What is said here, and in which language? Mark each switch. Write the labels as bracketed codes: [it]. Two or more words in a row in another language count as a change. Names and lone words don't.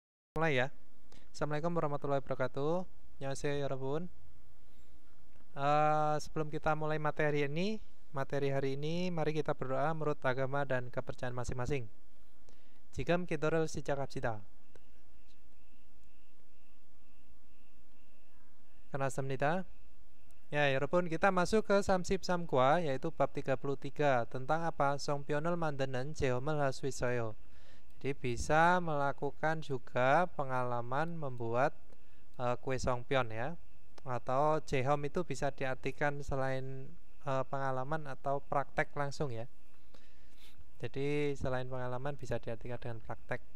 [id] Mulai ya. [ar] السلام عليكم ورحمة الله وبركاته. [ko] Annyeonghaseyo 여러분. [id] Sebelum kita mulai materi hari ini, mari kita berdoa menurut agama dan kepercayaan masing-masing. [ko] 지금 기도를 시작합시다. 끝났습니다. [id] Ya, 여러분, kita masuk ke [ko] 삼십 삼과, [id] yaitu bab 33 tentang apa? [ko] 송편을 만드는 체험을 할 수 있어요. [id] Jadi bisa melakukan juga pengalaman membuat kue songpyeon ya, atau jehom itu bisa diartikan selain pengalaman atau praktek langsung ya. Jadi selain pengalaman bisa diartikan dengan praktek.